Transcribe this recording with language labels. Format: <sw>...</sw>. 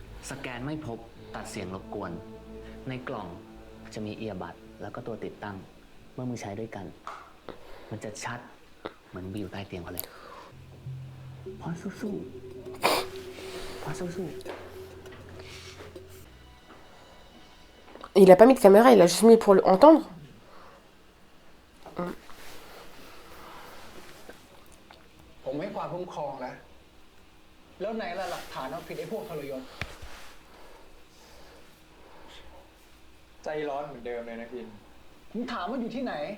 <th>สแกนไม่พบตัดเสียงรบกวน ในกล่องจะมีเอียบัดแล้วก็ตัวติดตั้ง เมื่อมือใช้ด้วยกัน มันจะชัดเหมือนบิวใต้เตียงเขาเลยพอสู้ๆพอสู้ๆ</th> <fr>Il a pas mis de caméra, il a juste mis pour entendre.</fr> <th>ผมให้ความคุ้มครองแล้ว แล้วไหนล่ะหลักฐานเอาผิดไอ้พวกทรยศ ใจร้อนเหมือนเดิมเลยนะพิน ผมถามว่าอยู่ที่ไหน</th>